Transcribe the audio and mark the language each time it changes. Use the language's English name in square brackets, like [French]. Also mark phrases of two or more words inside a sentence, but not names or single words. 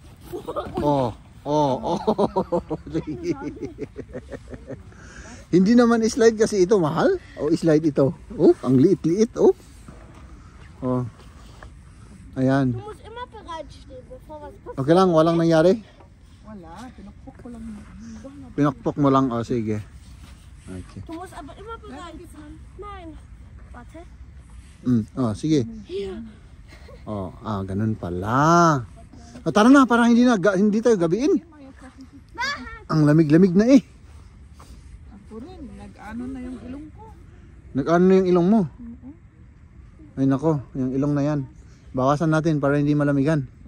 [Filipino] Hindi naman slide kasi ito mahal. Slide ito. Ang liit-liit. Ayan. Okay lang, walang nangyari? Wala, pinakpok ko lang. Pinakpok mo lang, sige. Okay. [German] Du musst aber immer bereit sein. Nein. Warte. [Filipino] Sige. Ganun pala. Tara na, para hindi tayo gabiin. Ang lamig-lamig na eh. Ako rin, nag-ano na yung ilong ko. Nag-ano na yung ilong mo? Ay nako, yung ilong na yan. Bawasan natin para hindi malamigan.